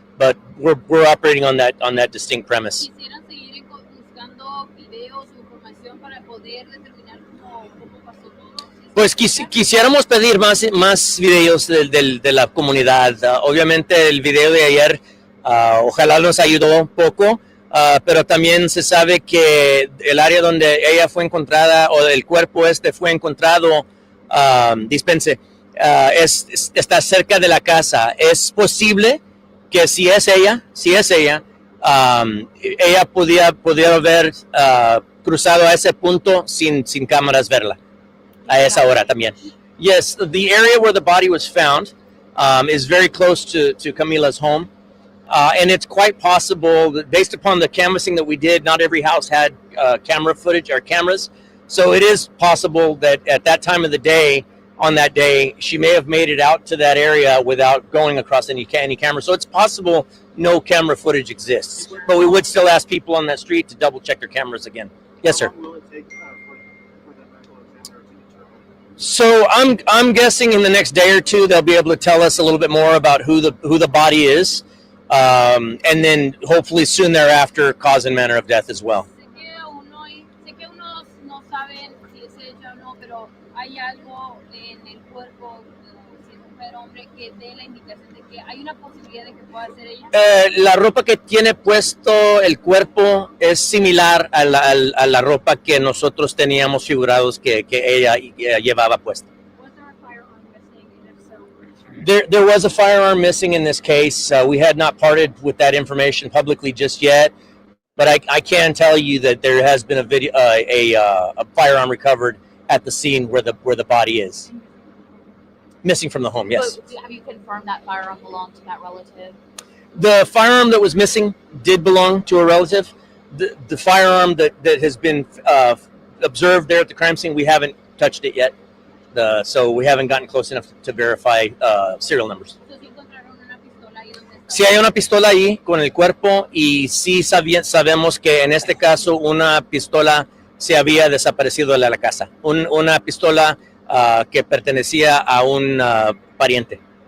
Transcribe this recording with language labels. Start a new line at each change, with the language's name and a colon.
English: But we're operating on that distinct premise.
Spanish: Quisieran seguir buscando videos o información para poder determinar cómo pasó todo. Pues quisiéramos pedir más videos de la comunidad. Obviamente el video de ayer ojalá nos ayudó un poco, pero también se sabe que el área donde ella fue encontrada o el cuerpo fue encontrado, está cerca de la casa. Es posible que si es ella, ella podía haber cruzado a ese punto sin cámaras verla. A esa hora también.
English: Yes, the area where the body was found is very close to Camila's home. And it's quite possible that based upon the canvassing that we did, not every house had camera footage or cameras. So it is possible that at that time of the day, on that day, she may have made it out to that area without going across any camera. So it's possible no camera footage exists. But we would still ask people on that street to double check their camovers again. Yes, sir. How long will it take for the medical examiner to determine? So I'm guessing in the next day or two they'll be able to tell us a little bit more about who the body is, and then hopefully soon thereafter cause and manner of death as well.
Spanish: Sé que unos no saben si es ella o no, pero hay algo en el cuerpo, si es mujer o hombre, que dé la indicación de que hay una posibilidad de que pueda ser ella. La ropa que tiene puesto el cuerpo es similar a la ropa que nosotros teníamos figurados que ella llevaba puesta.
English: Was there a firearm missing? And if so, There was a firearm missing in this case. We had not parted with that information publicly just yet, but I can tell you that there has been a firearm recovered at the scene where the body is. Missing from the home, yes. So, have you confirmed that firearm belonged to that relative? The firearm that was missing did belong to a relative. The firearm that has been observed there at the crime scene, we haven't touched it yet. So we haven't gotten close enough to verify serial numbers.
Spanish: So, si encontraron una pistola ahí donde está. Sí hay una pistola ahí con el cuerpo y sí sabemos que en este caso una pistola se había desaparecido de la casa. Una pistola que pertenecía a un pariente.